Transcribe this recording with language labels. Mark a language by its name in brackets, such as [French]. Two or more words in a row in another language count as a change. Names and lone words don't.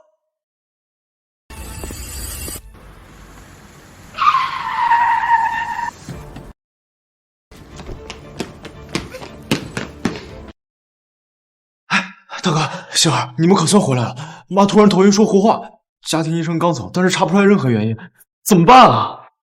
[Chinese] 大哥，星兒，你們可算回來了。媽突然頭暈說胡話，家庭醫生剛走，但是查不出來任何原因，怎麼辦啊？